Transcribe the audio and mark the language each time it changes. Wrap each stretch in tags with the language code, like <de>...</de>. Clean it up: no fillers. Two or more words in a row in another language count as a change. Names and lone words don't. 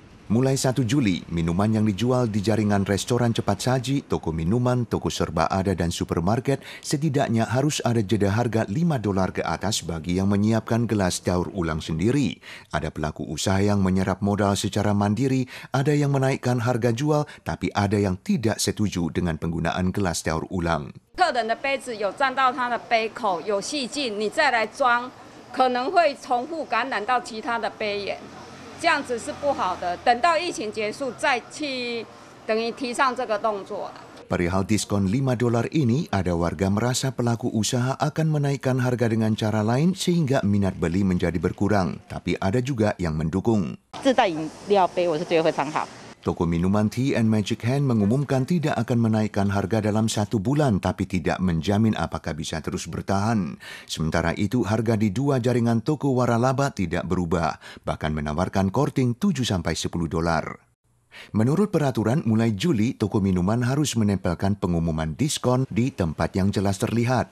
<id>Mulai 1 Juli, minuman yang dijual di jaringan restoran cepat saji, toko minuman, toko serba ada dan supermarket setidaknya harus ada jeda harga $5 ke atas bagi yang menyiapkan gelas daur ulang sendiri. Ada pelaku usaha yang menyerap modal secara mandiri, ada yang menaikkan harga jual, tapi ada yang tidak setuju dengan penggunaan gelas daur ulang.</id> <zh>客人的杯子有沾到他的杯口有细菌，你再来装，可能会重复感染到其他的杯源。这样子是不好的，等到疫情结束再去等于提倡这个动作。</zh> <id>Perihal diskon $5 ini, ada warga merasa pelaku usaha akan menaikkan harga dengan cara lain sehingga minat beli menjadi berkurang. Tapi ada juga yang mendukung.</id> <zh>自带饮料杯我是觉得非常好。</zh> <id>Toko minuman Tea and Magic Hand mengumumkan tidak akan menaikkan harga dalam 1 bulan, tapi tidak menjamin apakah bisa terus bertahan. Sementara itu, harga di 2 jaringan toko waralaba tidak berubah, bahkan menawarkan korting $7-10. Menurut peraturan, mulai Juli, toko minuman harus menempelkan pengumuman diskon di tempat yang jelas terlihat.</id>